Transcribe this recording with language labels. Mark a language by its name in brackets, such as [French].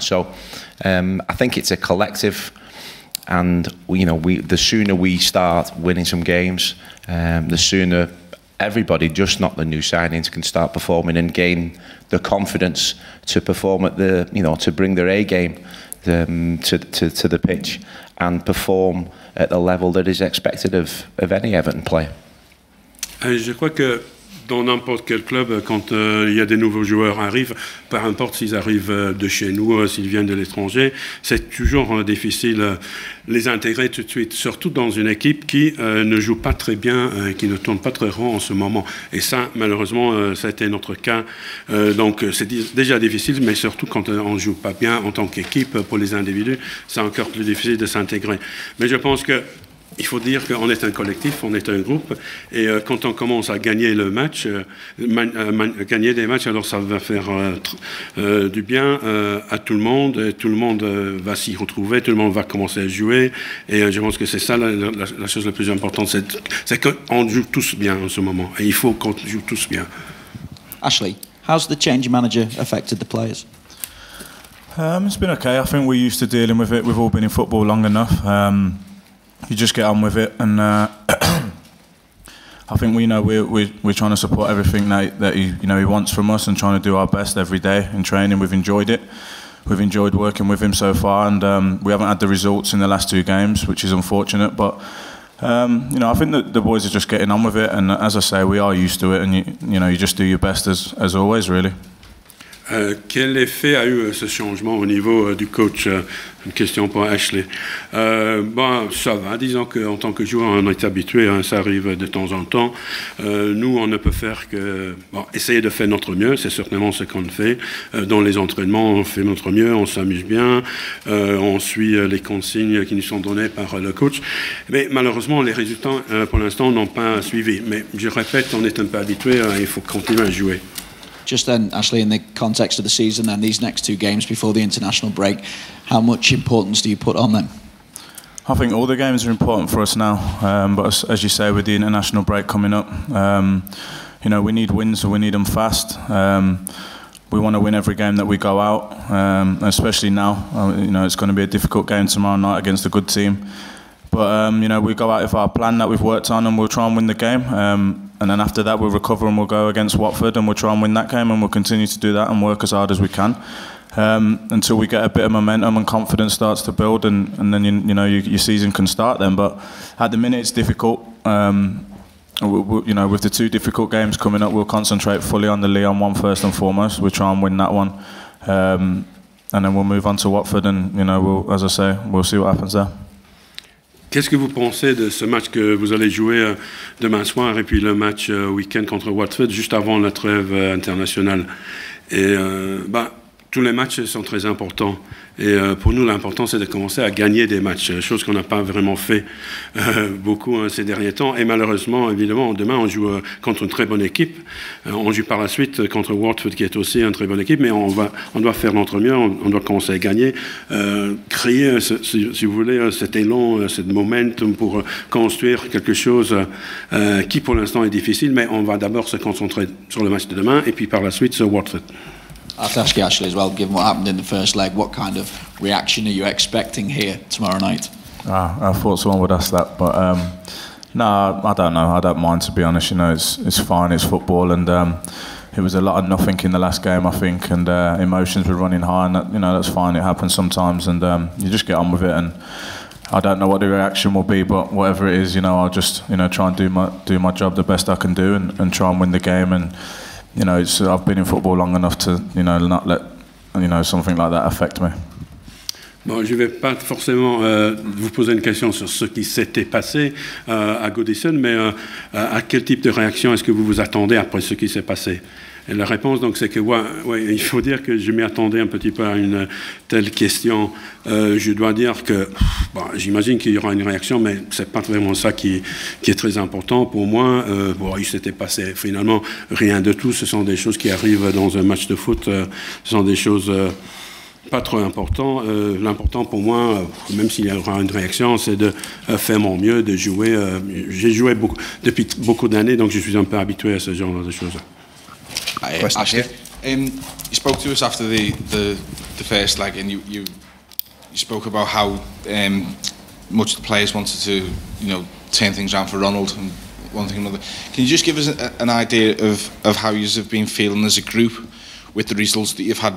[English] So I think it's a collective, and the sooner we start winning some games, the sooner everybody, just not the new signings, can start performing and gain the confidence to perform at to bring their A game to the pitch and perform at the level that is expected of any Everton player. [French] Je crois que dans n'importe quel club, quand il y a des nouveaux joueurs arrivent, peu importe s'ils arrivent de chez nous, s'ils viennent de l'étranger, c'est toujours difficile les intégrer tout de suite, surtout dans une équipe qui ne joue pas très bien, qui ne tourne pas très rond en ce moment. Et ça, malheureusement, ça a été notre cas. Donc c'est déjà difficile, mais surtout quand on ne joue pas bien en tant qu'équipe, pour les individus, c'est encore plus difficile de s'intégrer. Mais je pense que il faut dire qu'on est un collectif, on est un groupe, et quand on commence à gagner le match, gagner des matchs, alors ça va faire du bien à tout le monde va s'y retrouver, tout le monde va commencer à jouer, et je pense que c'est ça la chose la plus importante, c'est qu'on joue tous bien en ce moment, et il faut qu'on joue tous bien. [English] Ashley, how's the change manager affected the players? It's been okay. I think we're used to dealing with it. We've all been in football long enough. You just get on with it, and I think we're trying to support everything that he wants from us, and trying to do our best every day in training. We've enjoyed it. We've enjoyed working with him so far, and we haven't had the results in the last 2 games, which is unfortunate. But I think that the boys are just getting on with it, and as I say, we are used to it, and you just do your best as always, really. [French] Quel effet a eu ce changement au niveau du coach? Une question pour Ashley. Bon, ça va, disons qu'en tant que joueur, on est habitué, hein, ça arrive de temps en temps. Nous, on ne peut faire que essayer de faire notre mieux, c'est certainement ce qu'on fait. Dans les entraînements, on fait notre mieux, on s'amuse bien, on suit les consignes qui nous sont données par le coach. Mais malheureusement, les résultats, pour l'instant, n'ont pas suivi. Mais je répète, on est un peu habitué, il faut continuer à jouer. [English] Just then, Ashley, in the context of the season and these next 2 games before the international break, how much importance do you put on them? I think all the games are important for us now, but as you say, with the international break coming up, you know, we need wins, so we need them fast. We want to win every game that we go out, especially now. You know, it's going to be a difficult game tomorrow night against a good team. But, you know, we go out with our plan that we've worked on and we'll try and win the game. And then after that, we'll recover and we'll go against Watford and we'll try and win that game, and we'll continue to do that and work as hard as we can until we get a bit of momentum and confidence starts to build, and then, you know, your season can start then. But at the minute, it's difficult. You know, with the 2 difficult games coming up, we'll concentrate fully on the Lyon one first and foremost. We'll try and win that one. And then we'll move on to Watford and, you know, as I say, we'll see what happens there. [French] Qu'est-ce que vous pensez de ce match que vous allez jouer demain soir et puis le match week-end contre Watford juste avant la trêve internationale? Et tous les matchs sont très importants. Et pour nous, l'important, c'est de commencer à gagner des matchs, chose qu'on n'a pas vraiment fait beaucoup ces derniers temps. Et malheureusement, évidemment, demain, on joue contre une très bonne équipe. On joue par la suite contre Watford, qui est aussi une très bonne équipe, mais on doit faire notre mieux, on doit commencer à gagner, créer, si vous voulez, cet élan, ce momentum pour construire quelque chose qui, pour l'instant, est difficile, mais on va d'abord se concentrer sur le match de demain, et puis par la suite sur Watford. [English] I have to ask you, Ashley, as well, given what happened in the first leg, what kind of reaction are you expecting here tomorrow night? I thought someone would ask that, but no, I don't know. I don't mind, to be honest. You know, it's fine. It's football, and it was a lot of nothing in the last game, I think, and emotions were running high, and that, you know, that's fine. It happens sometimes, and you just get on with it. And I don't know what the reaction will be, but whatever it is, you know, I'll just, you know, try and do my job the best I can do, and try and win the game. And you know, I've been in football long enough to, you know, not let, you know, something like that affect me. [French] Bon, je ne vais pas forcément vous poser une question sur ce qui s'était passé à Goodison, mais à quel type de réaction est-ce que vous vous attendez après ce qui s'est passé? Et la réponse, donc, c'est que il faut dire que je m'y attendais un petit peu à une telle question. Je dois dire que, j'imagine qu'il y aura une réaction, mais c'est pas vraiment ça qui est très important pour moi. Il s'était passé finalement rien de tout. Ce sont des choses qui arrivent dans un match de foot. Ce sont des choses pas trop importantes. L'important pour moi, même s'il y aura une réaction, c'est de faire mon mieux, de jouer. J'ai joué depuis beaucoup d'années, donc je suis un peu habitué à ce genre de choses. [English] Ashley, you spoke to us after the first leg, and you spoke about how much the players wanted to, you know, turn things around for Ronald and one thing and another. Can you just give us an idea of how you have been feeling as a group with the results that you've had?